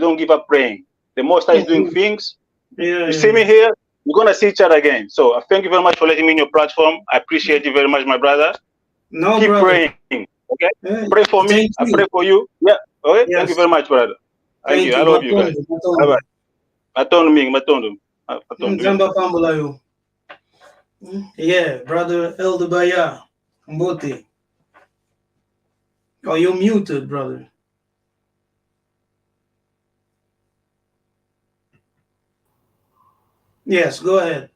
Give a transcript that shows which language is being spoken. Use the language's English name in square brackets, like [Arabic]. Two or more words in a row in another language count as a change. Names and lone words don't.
[English] Don't give up praying. The Most High is doing Mhm. things. Yeah, You yeah, see me yeah. here. We're gonna see each other again. So thank you very much for letting me in your platform. I appreciate you very much, my brother. No, Keep brother. praying. Okay. Yeah, Pray for me. thank I pray you. for you. Yeah. Okay. Thank you very Yes. much, brother. Thank you. Thank I you. love you guys. Matondo, Bye Matondo. [Kongo] bye. Matondo ming, matondo. Matondo. Yeah. Nzamba pambula yo. [English] Yeah, brother Elder Baya. Mbote. Oh, you're muted, brother. Yes, go ahead.